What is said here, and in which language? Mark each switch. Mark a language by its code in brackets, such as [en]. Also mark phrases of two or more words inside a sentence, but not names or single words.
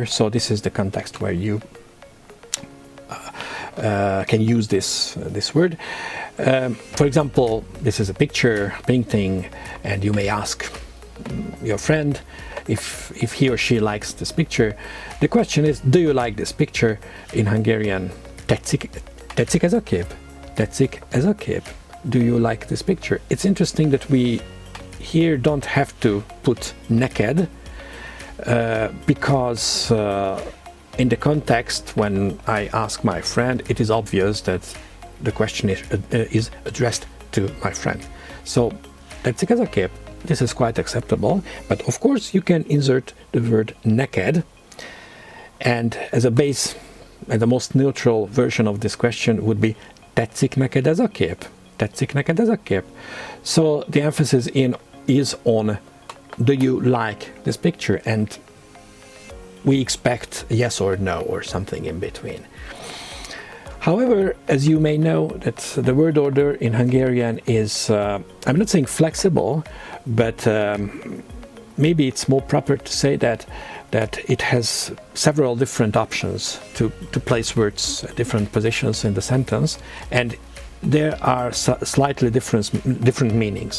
[en] So this is the context where you can use this word. For example, this is a picture, painting, and you may ask your friend if he or she likes this picture. The question is, do you like this picture? In Hungarian, [hu] tetszik ez a kép? Tetszik ez a kép? [en] Do you like this picture? It's interesting that we here don't have to put neked because in the context when I ask my friend, it is obvious that the question is addressed to my friend. [hu] So tetszik ez a kép? [en] This is quite acceptable, but of course you can insert the word neked, and as a base, and the most neutral version of this question would be [hu] tetszik neked ez a kép? Tetszik neked ez a kép? [en] So the emphasis is on, do you like this picture? And we expect yes or no or something in between. However, as you may know, that the word order in Hungarian is, I'm not saying flexible, but maybe it's more proper to say that it has several different options to place words at different positions in the sentence, and there are slightly different meanings.